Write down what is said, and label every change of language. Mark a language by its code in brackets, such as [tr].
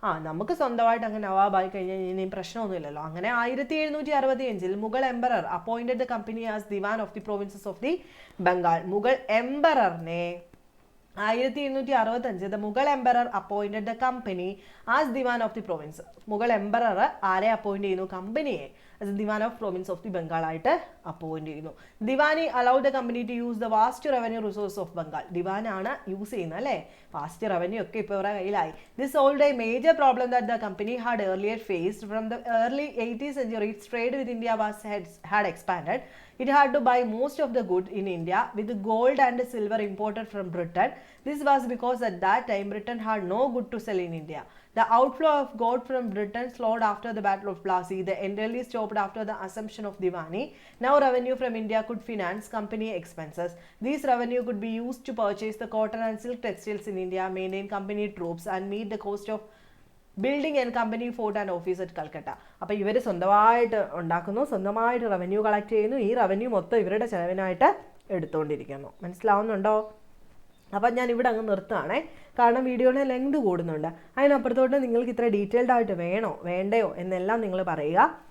[ml] നമുക്ക് സ്വന്തമായിട്ട് അങ്ങ് നവാബായി കഴിഞ്ഞാൽ ഇനിയും പ്രശ്നമൊന്നുമില്ലല്ലോ. അങ്ങനെ 1765 [en] Mughal emperor appointed the company as diwan of the provinces of the Bengal. [ml] Mughal എംപററിനെ [en] 1765 the Mughal emperor appointed the company as Diwan of the province. [ml] Mughal emperor ആരെ appoint ചെയ്യുന്നു? കമ്പനിയെ [en] as Diwan of province of the Bengal [ml] ആയിട്ട് appoint ചെയ്യുന്നു. [en] Diwani allowed the company to use the vast revenue resource of Bengal. [ml] ദിവാൻ ആണ് use ചെയ്യുന്നത് അല്ലേ? Vast revenue ഒക്കെ ഇപ്പോൾ ഇവരുടെ കയ്യിലായി. [en] This solved a major problem that the company had earlier faced. From the early 18th century, its trade with India had expanded. It had to buy most of the goods in India with gold and silver imported from Britain. This was because at that time Britain had no good to sell in India. The outflow of gold from Britain slowed after the Battle of Plassey. They entirely stopped after the assumption of Diwani. Now revenue from India could finance company expenses. This revenue could be used to purchase the cotton and silk textiles in India, maintain company troops and meet the cost of building and company fort and office at Calcutta. [ml] അപ്പോൾ ഇവർ സ്വന്തമായിട്ട് ഉണ്ടാക്കുന്നു, സ്വന്തമായിട്ട് revenue collect ചെയ്യുന്നു. ഈ revenue മൊത്തം ഇവരുടെ ചിലവിനായിട്ട് എടുത്തുകൊണ്ടിരിക്കുന്നു. മനസ്സിലാവുന്നുണ്ടോ? അപ്പം ഞാൻ ഇവിടെ അങ്ങ് നിർത്തുകയാണേ, കാരണം വീഡിയോയുടെ ലെങ്ത് കൂടുന്നുണ്ട്. അതിനപ്പുറത്തോട്ട് നിങ്ങൾക്ക് ഇത്ര ഡീറ്റെയിൽഡ് ആയിട്ട് വേണോ വേണ്ടയോ എന്നെല്ലാം നിങ്ങൾ പറയുക.